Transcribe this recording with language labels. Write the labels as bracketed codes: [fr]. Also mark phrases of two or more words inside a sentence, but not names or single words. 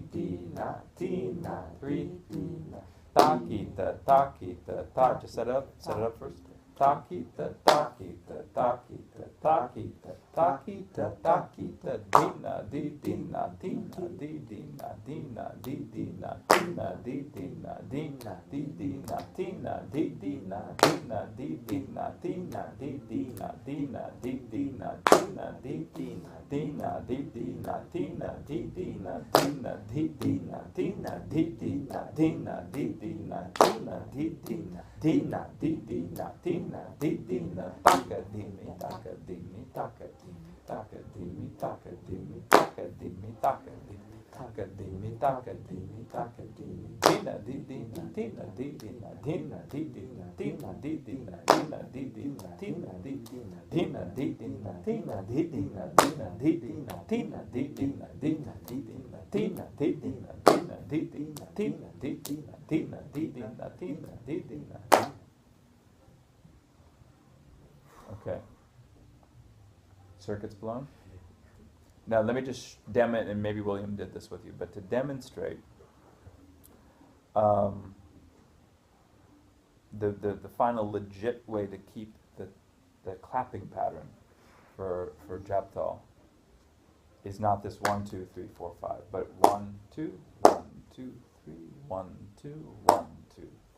[en] na, ti na, 3 ti na. Ta kita, ta kita, ta. Just set it up first. Ta kita, ta kita, ta kita, ta kita, ta kita, ta kita. Dina, di dina, dina, di dina, dina, di dina, dina, di dina, dina, di dina, dina, di dina, dina, di dina, dina, di dina, dina, di dina, dina, di dina, dina, di dina, dina, di dina, dina, di dina, dina, di dina, dina, di dina, dina, di dina, dina, di dina, dina, di dina, taka dimi, taka dimi, taka dimi, taka dimi, taka dimi, taka dimi, taka dimi, taka dimi, taka dimi, taka dimi, dina, di dina, dina, di dina, dina, di dina, dina, di dina, dina, di dina, dina, di dina, dina, di dina, dina, di dina, dina, di dina, dina, di dina, dina, di dina, dina, di dina, dina, di dina, dina, di dina, dina, di dina, dina, di dina. Okay. Circuits blown? Now let me just demonstrate, and maybe William did this with you, but to demonstrate the final legit way to keep the clapping pattern for Japtal is not this 1, 2, 3, 4, 5, but 1, 2, 1, 2, 3, 1, 2, 1, 2, 3.